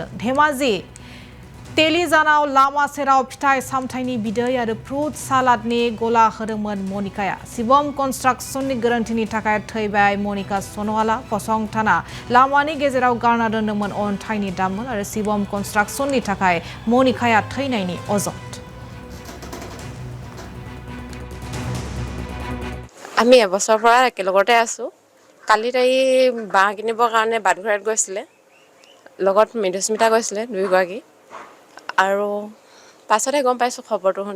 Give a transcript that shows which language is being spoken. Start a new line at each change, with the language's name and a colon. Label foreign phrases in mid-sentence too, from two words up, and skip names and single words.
Bodo: धेमाजि तेलिजानाव लामा सेराव फिथाइ सामथाइनि बिदै आरो फ्रुट सालादनि गला होदोंमोन मनिकाया। सिबम कन्स्ट्राक्शननि गोरोन्थिनि थाखाय थैबाय मनिका सन'वाला। फसंथाना लामानि गेजेराव गारना दोनदोंमोन अन्थाइनि दामोल आरो सिबम कन्स्ट्राक्शननि थाखाय मनिकाया थैनायनि अजद।
Assamese: আমি এবছৰৰ পৰা একেলগতে আছো। কালি তাই বাঁহ কিনিবৰ কাৰণে বাটঘৰাত গৈছিলে, লগত মৃদুস্মিতা গৈছিলে দুয়োগৰাকী। আৰু পাছতে গম পাইছোঁ খবৰটো শুনি।